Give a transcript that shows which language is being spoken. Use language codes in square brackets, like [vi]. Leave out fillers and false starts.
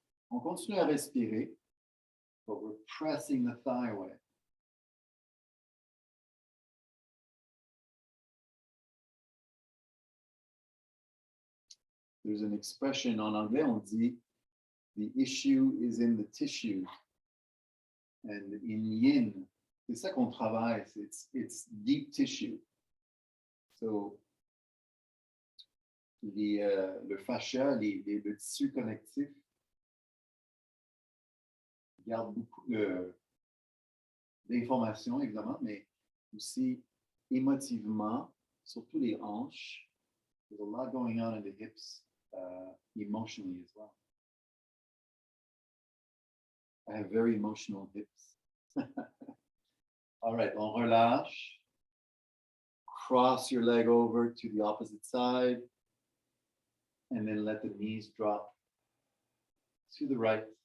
[fr] On continue à respirer, [en] but we're pressing the thigh away. There's an expression [fr] en anglais, on dit, [en] the issue is in the tissue. And in yin, [fr] c'est ça qu'on travaille, [en] it's deep tissue. [fr] So, le fascia, le tissu connectif, garde beaucoup d'informations, évidemment, mais aussi émotivement, surtout les hanches. [en] There's a lot going on in the hips emotionally as well. I have very emotional hips. All right, [fr] on relâche. [en] Cross your leg over to the opposite side. And then let the knees drop to the right.